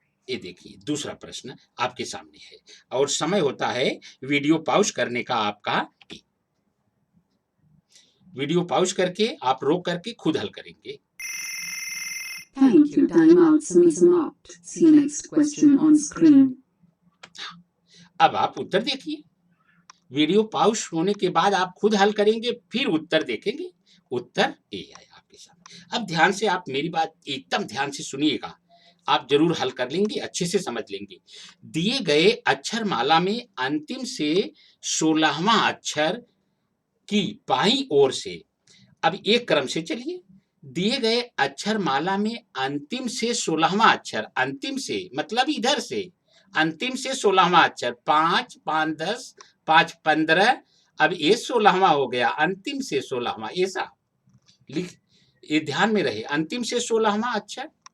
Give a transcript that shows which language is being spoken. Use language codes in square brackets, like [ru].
[hi] ये देखिए दूसरा प्रश्न आपके सामने है और समय होता है वीडियो पॉज करने का आपका। वीडियो पॉज करके आप रोक करके खुद हल करेंगे। [en] Thank you. Time out. [hi] समाप्त. [en] See you next question on screen. [hi] अब आप उत्तर देखिए, वीडियो पॉज होने के बाद आप खुद हल करेंगे, फिर उत्तर देखेंगे। उत्तर ए है आपके सामने। अब ध्यान से आप मेरी बात एकदम ध्यान से सुनिएगा, आप जरूर हल कर लेंगे, अच्छे से समझ लेंगे। दिए गए अक्षर माला में अंतिम से 16वां अक्षर की बाईं ओर से, अब एक क्रम से चलिए, दिए गए अक्षर माला में अंतिम से 16वां अक्षर, अंतिम से मतलब इधर से, अंतिम से 16वां अक्षर, 5 5 10 5 15, अब ये 16वां हो गया, अंतिम से 16वां, ऐसा लिख, ये ध्यान में रहे, अंतिम से 16वां अक्षर